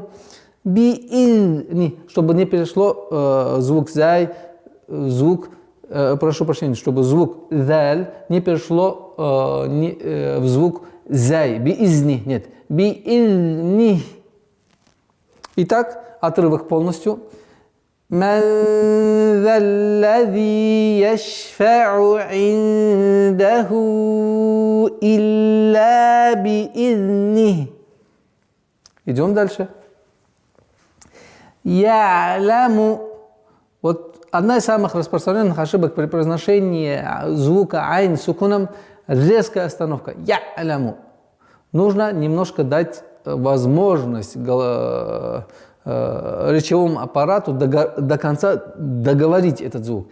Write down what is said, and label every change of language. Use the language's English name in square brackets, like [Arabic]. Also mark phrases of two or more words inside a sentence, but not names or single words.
[Arabic] بإذنه, [Russian] чтобы не перешло звук зай, звук прошу прощения, чтобы звук «заль» не перешло в звук «зай». «Би-изни» нет. «Би-изни». Итак, отрывок полностью. [Arabic] «من ذا الذي يشفع عنده إلا بإذنه». [Russian] Идем дальше. «Я'ламу». Вот одна из самых распространенных ошибок при произношении звука айн сукуном – резкая остановка. Я'ламу. Нужно немножко дать возможность речевому аппарату до конца договорить этот звук.